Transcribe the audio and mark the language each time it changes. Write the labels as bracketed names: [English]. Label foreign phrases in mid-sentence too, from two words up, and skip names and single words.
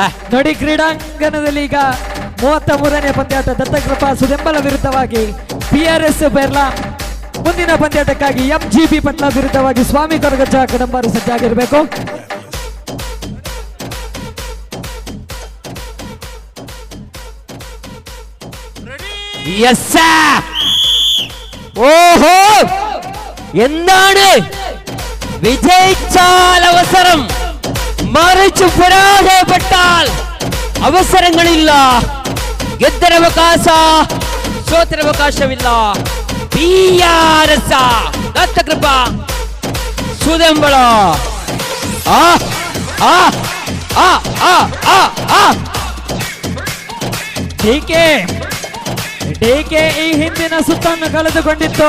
[Kannada] ನೋಡಿ ಕ್ರೀಡಾಂಗಣದಲ್ಲಿ ಈಗ 33ನೇ ಪಂದ್ಯಾಟ ದತ್ತಕೃಪಾ ಸುದೆಂಬಲ ವಿರುದ್ಧವಾಗಿ PRS ಬೆರ್ಲಾ. ಮುಂದಿನ ಪಂದ್ಯಾಟಕ್ಕಾಗಿ MGB ಪಟ್ಲ ವಿರುದ್ಧವಾಗಿ ಸ್ವಾಮಿ ಕೊರಗಜ್ಜ ಕಡಂಬಾರು ಸಜ್ಜಾಗಿರಬೇಕು. [Malayalam] ഓഹോ, എന്താണ് വിജയിച്ചാൽ അവസരം, മറിച്ച് പരാജയപ്പെട്ടാൽ അവസരങ്ങളില്ല. [Kannada] ಗೆದ್ದರವಕಾಶ, ಸೋತರವಕಾಶವಿಲ್ಲ. PRS ದತ್ತಕೃಪಾ ಸುದೆಂಬಳ. DK ಈ ಹಿಂದಿನ ಸುತ್ತನ್ನು ಕಳೆದುಕೊಂಡಿತ್ತು.